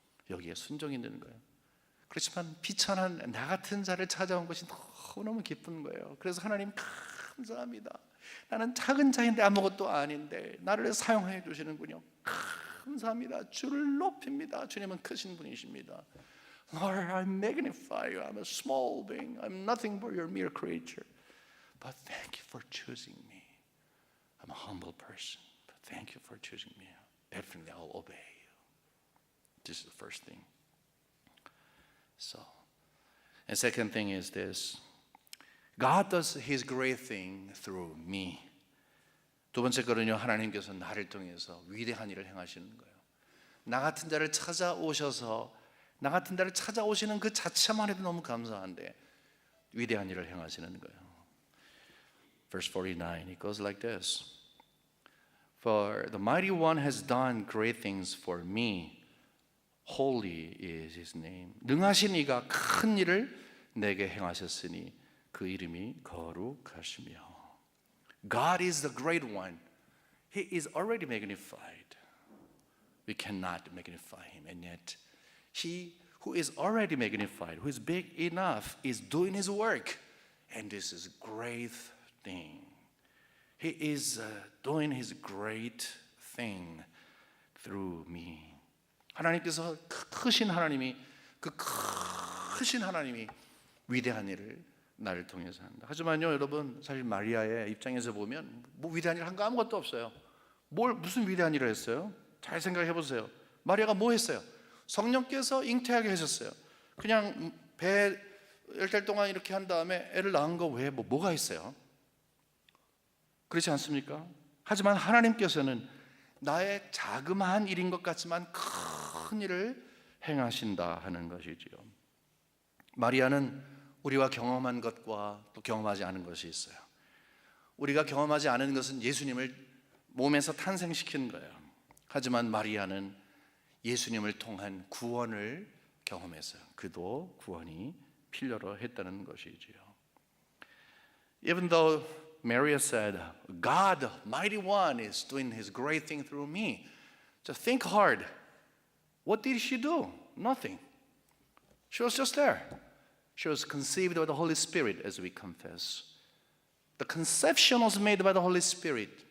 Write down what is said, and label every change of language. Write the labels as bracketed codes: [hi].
[ko] 여기에 순종이 되는 거예요. 그렇지만 비천한 나 같은 자를 찾아온 것이 너무너무 기쁜 거예요. 그래서 하나님 감사합니다. 나는 작은 자인데 아무것도 아닌데 나를 사용해 주시는군요. 감사합니다. 주를 높입니다. 주님은 크신 분이십니다. [en] Lord, I magnify you. I'm a small being. I'm nothing but your mere creature. But thank you for choosing me. I'm a humble person. But thank you for choosing me. Definitely I'll obey you. This is the first thing. So, and second thing is this. God does His great thing through me. [ko] 두 번째 거는요, 하나님께서 나를 통해서 위대한 일을 행하시는 거예요. 나 같은 자를 찾아오셔서 나 같은 자를 찾아오시는 그 자체만 해도 너무 감사한데 위대한 일을 행하시는 거예요. [en] Verse 49, it goes like this. For the mighty one has done great things for me. Holy is his name. [ko] 능하신 이가 큰 일을 내게 행하셨으니 그 이름이 거룩하시며. [en] God is the great one. He is already magnified. We cannot magnify him, and yet he who is already magnified, who is big enough, is doing his work, and this is a great thing. He is doing his great thing through me. [ko] 하나님께서 크신 하나님이 크신 하나님이 위대한 일을 나를 통해서 한다. 하지만요, 여러분, 사실 마리아의 입장에서 보면 뭐 위대한 일 한 거 아무것도 없어요. 무슨 위대한 일을 했어요? 잘 생각해 보세요. 마리아가 뭐 했어요? 성령께서 잉태하게 하셨어요. 그냥 배 10달 동안 이렇게 한 다음에 애를 낳은 거 외에 뭐가 있어요? 그렇지 않습니까? 하지만 하나님께서는 나의 자그마한 일인 것 같지만 큰 일을 행하신다 하는 것이지요. 마리아는 우리와 경험한 것과 또 경험하지 않은 것이 있어요. 우리가 경험하지 않은 것은 예수님을 몸에서 탄생시킨 거예요. 하지만 마리아는 예수님을 통한 구원을 경험했어요. 그도 구원이 필요로 했다는 것이지요. [en] Even though Mary said, God, the mighty one, is doing his great thing through me. Just think hard. What did she do? Nothing. She was just there. She was conceived by the Holy Spirit, as we confess. The conception was made by the Holy Spirit.